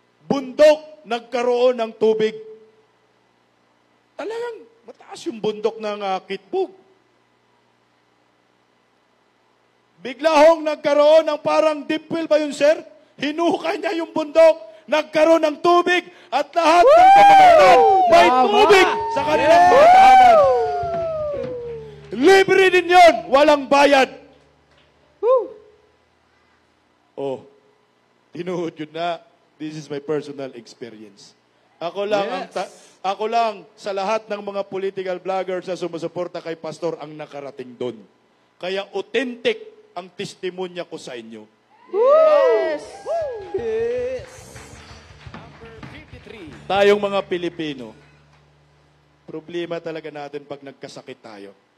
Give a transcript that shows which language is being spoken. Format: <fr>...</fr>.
<tl>Bundok nagkaroon ng tubig. Talagang mataas yung bundok ng Kitbog. Bigla hong nagkaroon ng parang deep well ba yun, sir? Hinukay niya yung bundok. Nagkaroon ng tubig at lahat ng pamamagitan may Tama. tubig sa kanilang mga tahanan. Libre din yun. Walang bayad.</tl> <ceb>Oh, tinuod yun na.</ceb> <en>This is my personal experience.</en> <tl>Ako lang,</tl> <en>Yes.</en> <tl>ako lang sa lahat ng mga political vloggers na sumusuporta kay Pastor ang nakarating doon. Kaya authentic ang testimonya ko sa inyo.</tl> <en>Yes. Yes. Number 53.</en> <tl>Tayong mga Pilipino, problema talaga natin pag nagkasakit tayo.</tl>